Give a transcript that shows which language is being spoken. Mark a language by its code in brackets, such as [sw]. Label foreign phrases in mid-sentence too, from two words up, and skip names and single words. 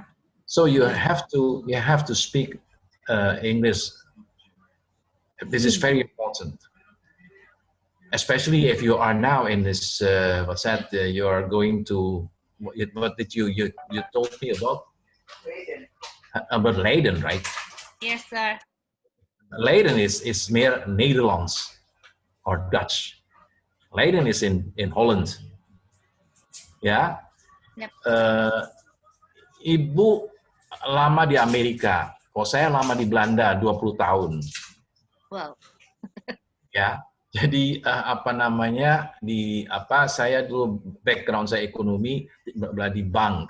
[en] So you have to speak English. This is very important, especially if you are now in this. You are going to. What did you told me about Leiden, right? Yes, sir. Leiden is [nl] meer Nederlands [en] or Dutch. Leiden is in Holland. [id] Ya. [en] Yep. [id] Ibu lama di Amerika. Kalau saya lama di Belanda 20 tahun. Wow. Ya. Jadi saya dulu background saya ekonomi di bank.